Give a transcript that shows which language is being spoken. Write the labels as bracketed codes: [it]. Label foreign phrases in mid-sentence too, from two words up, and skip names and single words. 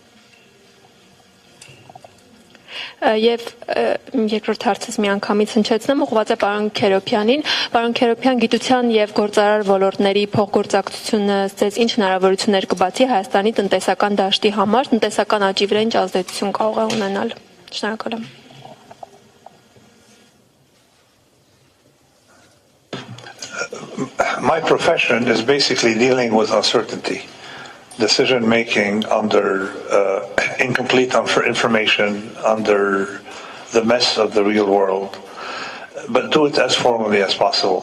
[hy] Եվ երկրորդ հարցս միանգամից հնչեցնեմ, ուղղված է պարոն Քերոփյանին։ Պարոն Քերոփյան, գիտության եւ գործարար ոլորտների փոխգործակցությունը ձեզ ինչ հնարավորություններ կբացի Հայաստանի տնտեսական դաշտի համար, տնտեսական աճի վրա ինչ ազդեցություն կարող է ունենալ։ Շնորհակալ եմ։ [en] My profession is basically dealing with uncertainty, decision making under incomplete information, under the mess of the real world, but do it as formally as possible.